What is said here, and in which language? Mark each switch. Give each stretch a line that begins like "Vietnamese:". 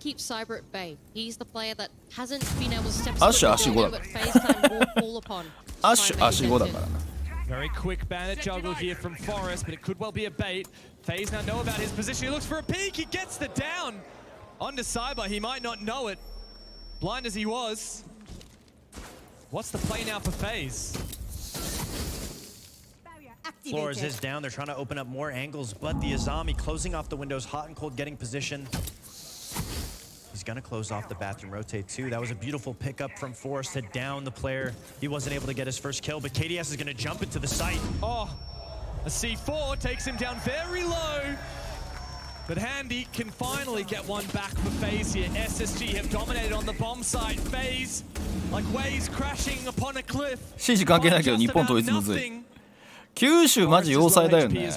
Japanese: アッシュ足5だからアッシュ足5だからな。
English: Very quick bandit juggle here from Forest, but it could well be a bait. FaZe now know about his position. He looks for a peek. He gets the down onto Cyber. He might not know it, blind as he was. What's the play now for FaZe? Floors is down. They're trying to open up more angles, but the Azami closing off the windows, hot and cold, getting position. He's gonna close off the bathroom rotate too. That was a beautiful pickup from Forrest to down the player. He wasn't able to get his first kill, but KDS is gonna jump into the site. Oh, a C4 takes him down very low. But Handy can finally get one back for FaZe here. SSG have dominated on the bomb site. FaZe, like waves crashing upon a cliff.
Japanese: シージ関係ないけど日本統一むずい。九州マジ要塞だよね。